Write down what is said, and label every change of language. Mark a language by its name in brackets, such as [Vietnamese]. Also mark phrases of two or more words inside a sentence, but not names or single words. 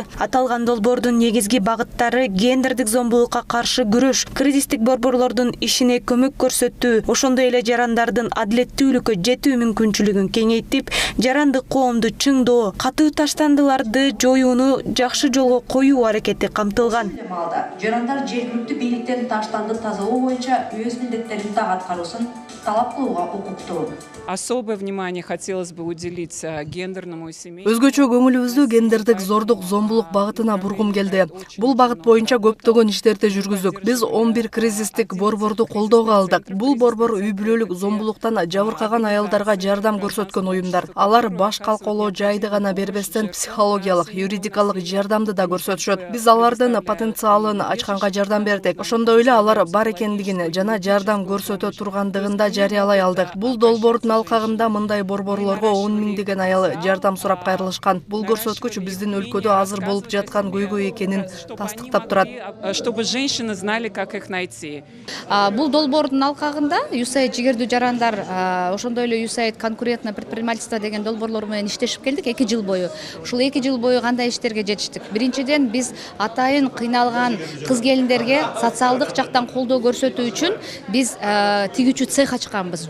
[Kyrgyz] Аталган долбоордун негизги багыттары гендердик зомбулукка каршы күрөш, кризистик борборлордун ишине көмөк көрсөтүү, ошондой эле жарандардын адилеттүүлүккө жетүү мүмкүнчүлүгүн кеңейтип, жарандык коомду чыңдоо, катуу таштандыларды жоюуну жакшы жолго коюу аракети камтылган. Жарандар жергиликтүү бийликтен таштанды тазалоо боюнча өз милдеттерин так аткаруусун талап кылууга укуктуу. [Russian] Особое внимание хотелось бы уделить гендерному и семейному. [Kyrgyz] Өзгөчө көңүлүбүздү гендердик зордук, зомбулук багытына бургум келди. Бул багыт боюнча көптөгөн иштерди жүргүздүк. Биз 11 кризистик борборду колдоого алдык. Бул борбор үй-бүлөлүк зомбулуктан жабыркаган аялдарга жардам көрсөткөн уюмдар. Алар баш калкалоо жайды гана бербестен психологиялык, юридикалык жардамды да көрсөтүшөт. Биз алардын потенциалын ачканга жардам бердик. Ошондой эле алар бар экендигин жана жардам көрсөтө тургандыгын да жарыялай алдык. Бул долбоордун алкагында мындай борборлорго 10 миңдеген аял жардам сурап кайрылышкан. Бул көрсөткүч биздин өлкөдө азыр болуп жаткан көйгөй экенин тастыктап турат. [Russian] Чтобы женщины знали, как их найти. [Kyrgyz] Бул долбоордун алкагында USAID жигердүү жарандар, ошондой эле USAID [Russian] конкурентное предпринимательство [Kyrgyz] деген долбоорлор менен иштешип келдик 2 жыл бою. Ушул 2 жыл бою кандай иштерге жетиштик? Биринчиден биз атайын кыйналган кыз келиндерге социалдык жактан колдоо көрсөтүү үчүн биз тигүүчү цех ачканбыз.